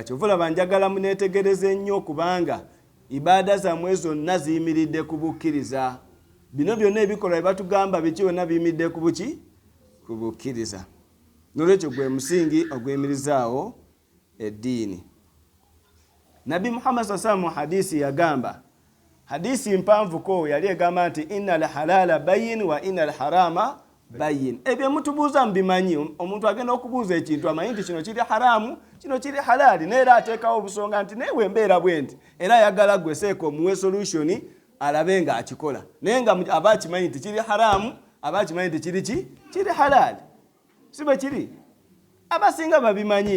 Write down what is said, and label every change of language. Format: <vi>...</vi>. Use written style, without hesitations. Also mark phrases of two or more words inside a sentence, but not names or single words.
<lg>Kyova olaba njagala muneetegereze nnyo kubanga ibaada zammwe zonna ziyimiridde ku bukkiriza. Bino byonna ebikolwa bye batugamba biki byonna biyimiridde ku buki? Ku bukkiriza. N'olwekyo gwe musingi ogwemirizaawo eddiini. Nabbi Muhammad</lg> <ar>صلى الله عليه</ar> <lg>hadisi yagamba, hadisi mpanvuko yali egamba nti</lg> <ar>إن الحلال بين وإن الحرام بين.</ar> <lg>Ebyo mutubuuza mbimanyi. Omuntu agenda okubuuza ekintu amanyi nti kino kiri haramu, kino kiri halali, neera ateekawo obusonga nti newe embeera bwe nti era ayagala gwe seeka omuwe solution alabe nga akikola, naye nga aba akimanyi nti kiri haramu, aba akimanyi nti kiri ki? Kiri halali. Si bwe kiri? Abasinga babimanyi.</lg>